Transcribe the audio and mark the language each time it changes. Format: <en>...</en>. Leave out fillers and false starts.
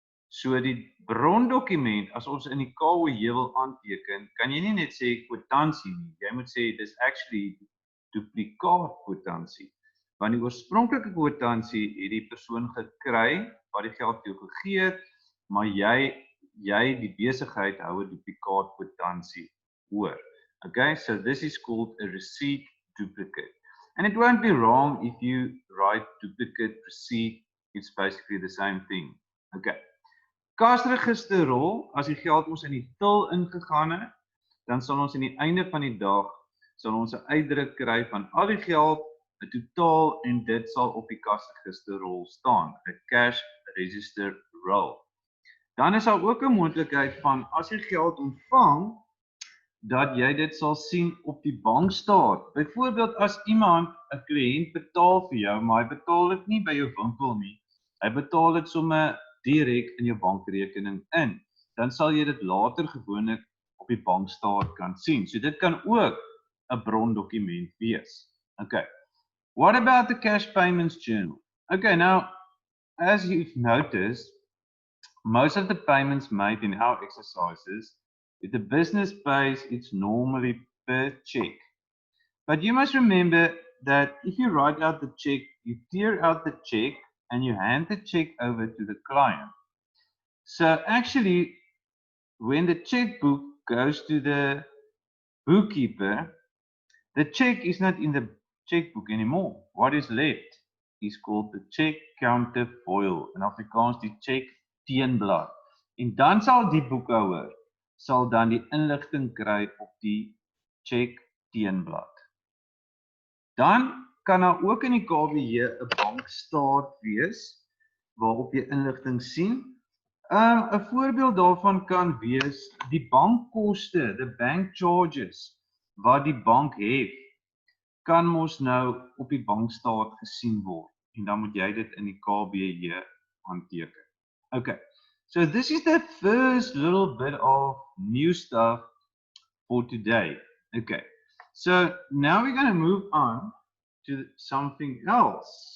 <af>So die brondokument, as ons in die KOJ wil aanteken, kan jy nie net sê kwitansie nie. Jy moet sê dis actually duplikaat kwitansie. Want die oorspronklike kwitansie het die persoon gekry wat die geld vir jou gegee het, maar jy die besigheid hou 'n duplikaat kwitansie oor.</af> <en>Okay, so this is called a receipt duplicate. And it won't be wrong if you write duplicate receipt, it's basically the same thing. Okay.</en> <af>Kasregisterrol, as die geld ons in die til ingegaan het, dan sal ons aan die einde van die dag sal ons 'n uitdruk kry van al die geld, 'n totaal, en dit sal op die kasregisterrol staan, 'n</af> <en>cash register roll.</en> <af>Dan is daar ook 'n moontlikheid van as jy geld ontvang, dat jy dit sal sien op die bankstaat. Byvoorbeeld as iemand 'n kliënt betaal vir jou, maar hy betaal dit nie by jou winkel nie. Hy betaal dit sommer direk in jou bankrekening in. Dan sal jy dit later gewoonlik op die bankstaat kan sien. So dit kan ook 'n brondokument wees. Okay.</af> <en>What about the cash payments journal? Okay, now as you've noticed, most of the payments made in our exercises, if the business pays, it's normally per check. But you must remember that if you write out the check, you tear out the check and you hand the check over to the client. So actually, when the checkbook goes to the bookkeeper, the check is not in the checkbook anymore. What is left is called the check counterfoil.</en> <af>In Afrikaans die check teenblad. En dan sal die boekhouer sal dan die inligting kry op die check teenblad. Dan kan daar ook in die KWJ 'n bankstaat wees waarop jy inligting sien. 'n Voorbeeld daarvan kan wees die bankkoste,</af> <en>the bank charges</en> <af>wat die bank hef, kan mos nou op die bankstaat gesien word en dan moet jy dit in die KWJ aanteken. Okay.</af> <en>So this is the first little bit of new stuff for today. Okay, so now we're going to move on to something else.</en>